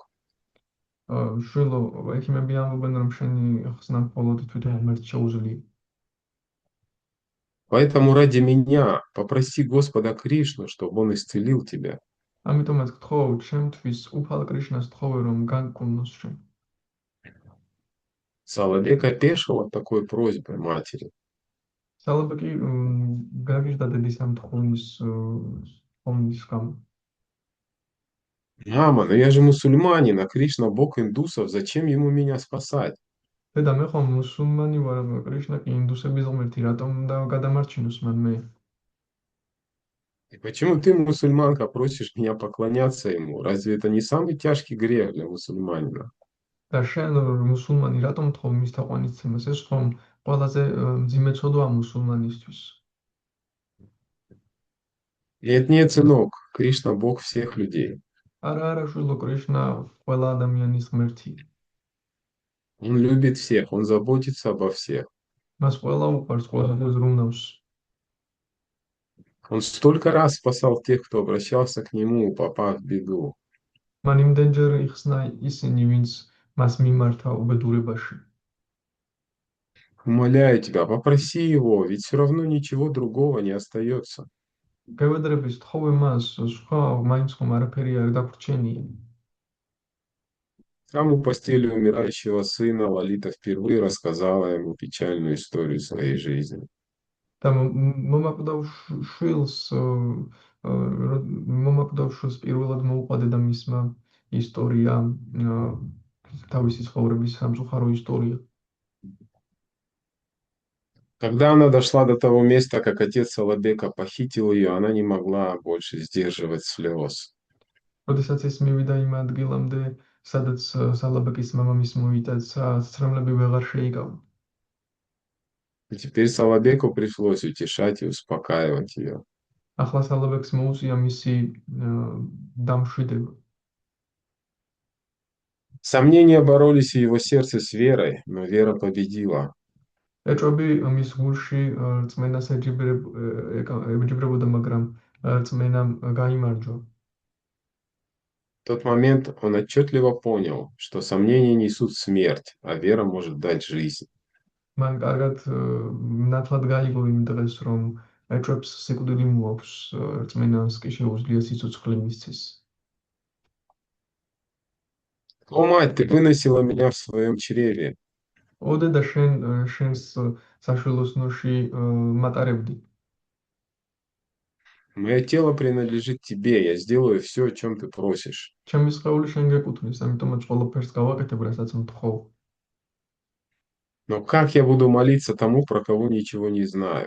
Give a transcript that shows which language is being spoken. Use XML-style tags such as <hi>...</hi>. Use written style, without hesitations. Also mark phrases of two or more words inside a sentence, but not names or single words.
<ka>შვილო, ექიმები ამბობენ, რომ შენი ხსნა მხოლოდ თვითონ ღმერთს შეუძლია.</ka> <ru>Поэтому ради меня попроси Господа Кришну, чтобы он исцелил тебя.</ru> <ka>ამიტომაც გთხოვ, ჩემთვის უფალ კრიშნას თხოვე, რომ განკურნოს შენ.</ka> <ru>Салабек опешил от такой просьбы матери.</ru> <ka>სალაბეკი გაგიჟდა დედის ამ თხოვნის გამო.</ka> <ru>Мама, но я же мусульманин, а Кришна бог индусов, зачем ему меня спасать?</ru> <ka>დედა, მე ხომ მუსულმანი ვარ, კრიშნა კი ინდუსების ღმერთი, რატომ უნდა გადამარჩინოს მან მე?</ka> <ru>И почему ты, мусульманка, просишь меня поклоняться ему? Разве это не самый тяжкий грех для мусульманина?</ru> <ka>და შენ მუსულმანი რატომ თხოვ მის თაყვანისცემას? ეს ხომ ყველაზე მძიმე ცოდვაა მუსულმანისთვის.</ka> <ru>Нет, нет, сынок, Кришна– Бог всех людей.</ru> <ka>არა შვილო, კრიშნა ყველა ადამიანის ღმერთია.</ka> <ru>Он любит всех, он заботится обо всех.</ru> <ka>მას ყველა უყვარს, ყველა ზრუნავს.</ka> <ru>Он столько раз спасал тех, кто обращался к нему, попав в беду.</ru> <ka>მან იმდენჯერ იხსნა ისინი, ვინც მას მიმართა უბედურებაში.</ka> <ru>Умоляю тебя, попроси его, ведь все равно ничего другого не остается.</ru> <ka>გევედრების თხოვე მას, სხვა მაინც ხომ არაფერი არ დაგვრჩენია.</ka> <ru>Там у постели умирающего сына Лолита впервые рассказала ему печальную историю своей жизни.</ru> <ka>და მომაკვდავ შვილს მომაკვდავ შვილს პირველად მოუყვადა და მისმა ისტორია თავისი ცხოვრების სამწუხარო ისტორია.</ka> <ru>Когда она дошла до того места, как отец Салабека похитил ее, она не могла больше сдерживать слез.</ru> <ka>როდესაც ეს მივიდა იმ ადგილამდე, სადაც სალაბეკის მამამის მოიტაცა, სწრემლები ვეღარ შეიკავა.</ka> <ru>И теперь Салабеку пришлось утешать и успокаивать ее.</ru> <ka>ახლა სალაბეკს მოუწია მისი დამშვიდება.</ka> <ru>Сомнения боролись в его сердце с верой, но вера победила.</ru> <ka>ეჭვები მის გულში რწმენას ეჯიბრებოდა, მაგრამ რწმენამ გაიმარჯვა.</ka> <ru>В тот момент он отчетливо понял, что сомнения несут смерть, а вера может дать жизнь.</ru> <ka>მან კარგად ნათლად გაიგო იმ დღეს, რომ ეჭვებს სიკვდილი მოაქვს, რწმენას კი შეუძლია სიცოცხლე მისცეს.</ka> <ru>О, мать, ты выносила меня в своем чреве.</ru> <ka>ოდე და შენს საშვილოსნოში მატარებდი.</ka> <ru>Мое тело принадлежит тебе, я сделаю все, о чем ты просишь.</ru> <ka>ჩემი სხეული შენ გეკუთვნის, ამიტომაც ყველაფერს გავაკეთებ, რასაც მთხოვ.</ka> <ru>Но как я буду молиться тому, про кого ничего не знаю?</ru>